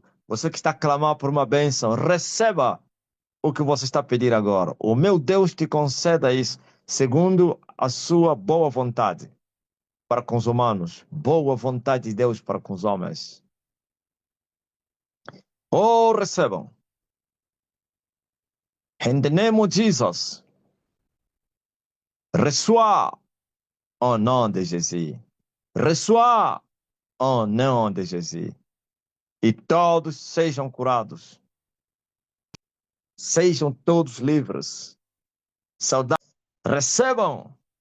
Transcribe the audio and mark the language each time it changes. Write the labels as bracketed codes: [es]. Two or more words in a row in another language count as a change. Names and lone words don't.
[pt] Você que está a clamar por uma bênção, receba o que você está a pedir agora. O meu Deus te conceda isso, segundo a sua boa vontade para com os humanos, boa vontade de Deus para com os homens. Oh, recebam. [en] In the name of Jesus, [fr] reçois au nom de Jésus. Reçois au nom de Jésus. [pt] E todos sejam curados. Sejam todos livres. Saudade. Recebam